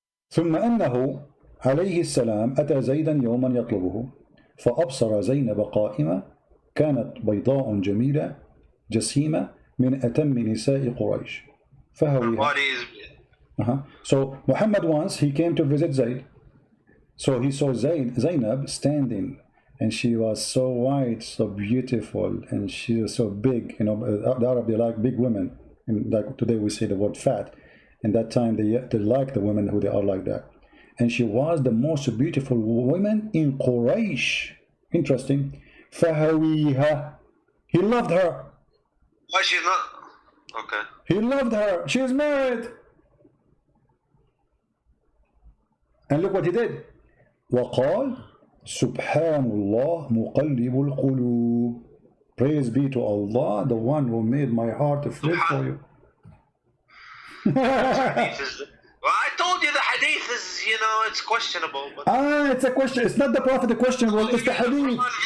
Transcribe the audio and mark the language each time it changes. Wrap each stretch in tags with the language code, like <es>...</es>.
<ar>ثم أنه عليه السلام أتى زيدا يوما يطلبه فأبصر زينب قائمة كانت بيضاء جميلة جسيمة من أتم نساء قريش فهويها.</ar> <en>So Muhammad once he came to visit Zayd. So he saw Zainab standing, and she was so white, so beautiful, and she was so big. The Arab, they like big women. And like today we say the word fat. In that time they like the women who they are like that. And she was the most beautiful woman in Quraysh. Interesting.</en> <ar>فَهَوِيهَا.</ar> <en>He loved her. Why she's not? Okay. He loved her. She is married. And look what he did.</en> <ar>وقال سبحان الله مقلب القلوب.</ar> <en>Praise be to Allah, the one who made my heart flip for you. Well, I told you the hadith is, you know, it's questionable. But it's a question. It's not the Prophet the question. Well, it's the hadith.</en>